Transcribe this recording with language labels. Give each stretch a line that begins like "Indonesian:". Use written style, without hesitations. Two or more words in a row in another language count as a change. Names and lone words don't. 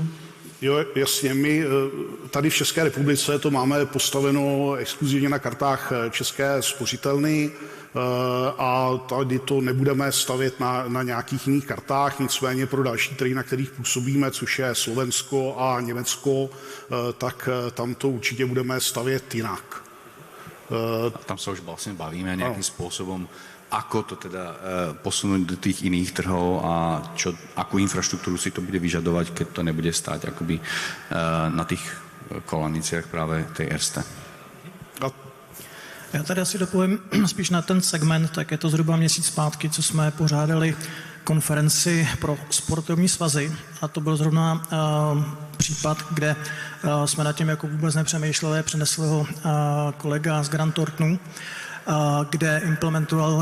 Czech: Jo, jasně, my tady v České republice to máme postaveno exkluzivně na kartách České spořitelny a tady to nebudeme stavět na nějakých jiných kartách, nicméně pro další trhy, na kterých působíme, což je Slovensko a Německo, tak tam to určitě budeme stavět jinak. Tam se už vlastně bavíme nějakým způsobem,
Slovak: ako to teda posunúť do tých iných trhov a akú infraštruktúru si to bude vyžadovať, keď to nebude stáť akoby na tých kolaniciach práve tej Erste.
Czech: Já tady asi dopovím spíš na ten segment, tak je to zhruba měsíc zpátky, co jsme pořádali konferenci pro sportovní svazy a to byl zrovna případ, kde jsme nad tím jako vůbec nepřemýšleli, přinesl ho kolega z Grant Thorntonu, kde implementoval